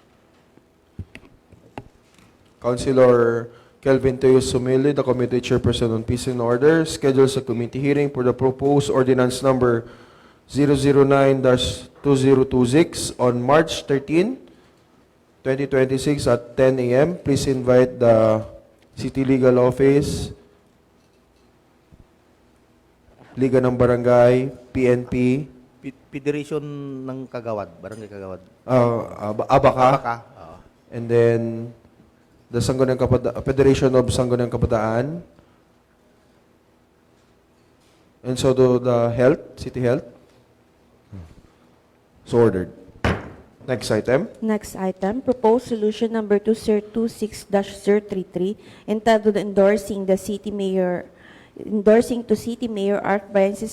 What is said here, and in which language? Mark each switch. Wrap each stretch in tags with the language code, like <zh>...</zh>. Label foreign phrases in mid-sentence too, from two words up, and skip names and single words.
<en>Councilor Kelvin Teus Humilde, the Committee Chairperson on Peace and Order, schedules a committee hearing for the proposed ordinance number 009-2026 on March 13, 2026 at 10 a.m. Please invite the City Legal Office, Liga ng Barangay, PNP, Federation ng Kagawad, Barangay Kagawad. Abaca,</en> <tl>Oo.</tl> <en>and then the Federation of Sangguniang Kabataan, and so do the Health, City Health. So ordered. Next item. Next item, proposed solution number 2026-033 entitled endorsing to City Mayor Art Brian C.</en>